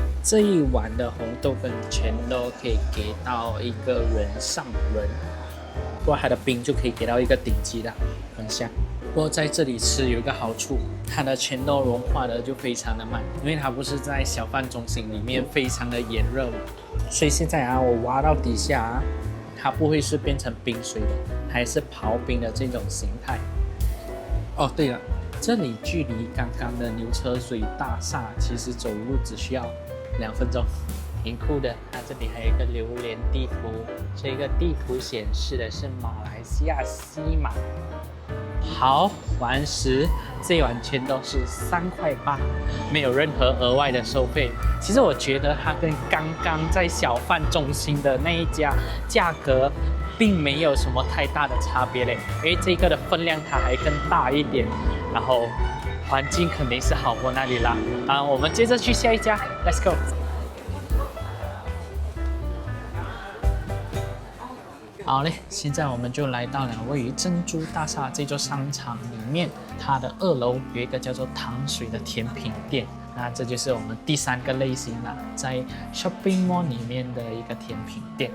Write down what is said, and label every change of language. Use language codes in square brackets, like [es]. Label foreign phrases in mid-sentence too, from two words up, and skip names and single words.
[zh] 這一碗的紅豆跟煎豆可以給到一個人上人，不過它的冰就可以給到一個頂級的，很香。不過在這裡吃有一個好處，它的煎豆融化的就非常的慢，因為它不是在小販中心裡面非常的炎熱嘛，所以現在啊，我挖到底下啊，它不會是變成冰水的，還是刨冰的這種形態。哦，對了，這裡距離剛剛的牛車水大廈其實走路只需要2分鐘，挺酷的。它這裡還有一個榴蓮地圖，這個地圖顯示的是馬來西亞西馬。好，完食，這一碗煎豆是3塊8，沒有任何額外的收費。其實我覺得它跟剛剛在小販中心的那一家價格並沒有什麼太大的差別嘞，因為這個的分量它還更大一點，然後環境肯定是好過那裡啦。我們接着去下一家 ， [en] Let's go。 [zh] 好嘞，現在我們就來到了位於珍珠大廈這座商場裡面，它的2樓有一個叫做糖水的甜品店。那這就是我們第3個類型啦，在 [en] shopping mall [zh] 裡面的一個甜品店。